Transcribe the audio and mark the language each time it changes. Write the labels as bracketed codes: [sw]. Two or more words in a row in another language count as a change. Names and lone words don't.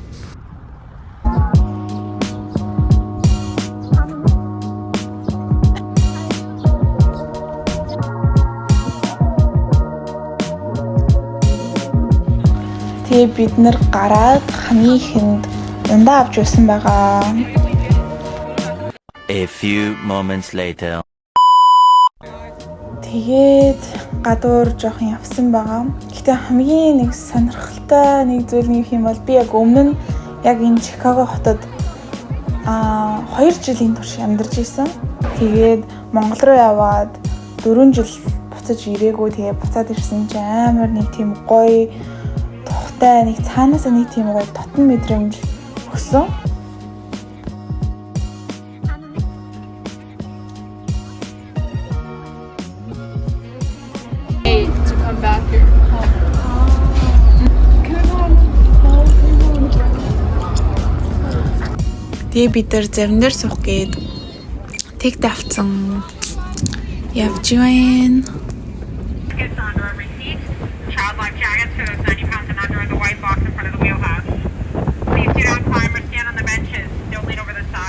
[mn] Тэгээ бид нар гараад хамгийн ихэнд ундаа авч байсан байгаа. [en] A few moments later. [mn] Тэгээд гадуур жоохон явсан байгаа. Гэхдээ хамгийн нэг сонирхолтой нэг зүйл нэг юм бол би яг өмнө нь яг энэ Чикаго хотод 2 жилийн турш амьдарч ирсэн. Тэгээд Монгол руу яваад 4 жил буцаж ирээгүй. Тэгээд буцаад ирсэн чинь амар нэг тийм гоё тухтай нэг цаанаас нэг тийм гоё дотн мэдрэмж өгсөн. [en] To come back here home. [mn] Тэгээ бид нар зарим дээр суух гээд тэг давцсан явж байна. [en] Cassandra receipt. Child life jackets for those 90 pounds and under in the white box in front of the wheelhouse. Please do not climb or stand on the benches. Don't lean over the side.